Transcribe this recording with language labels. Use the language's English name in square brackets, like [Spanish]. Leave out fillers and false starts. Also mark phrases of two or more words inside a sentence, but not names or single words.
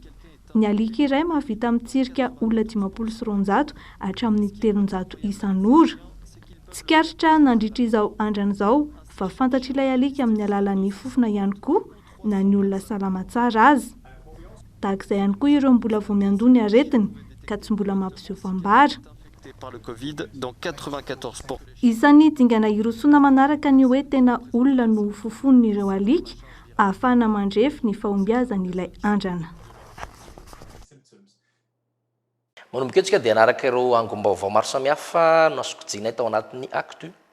[Malagasy] Ny alika iray mahavita mitsirika olona 50 sy 100 hatramin'ny 300 isan'ora. Tsikaritra nandritra izao andrana izao fa fantatra ilay alika amin'ny alalan'ny fofona ihany koa na ny olona salama tsara azy. Tahak'izay ihany koa ireo mbola vao miandony aretina ka tsy mbola mampiseho fambara. [French] Par le Covid dans 94%. [Malagasy] Isan'ny dingana irosoana manaraka ny hoe tena olona no fofon'ireo alika ahafahana mandrefy ny fahombiazan'ilay andrana. Manomboka antsika dia anaraka ireo angom-baovao maro samihafa no asokojinay tao anatin'ny actu.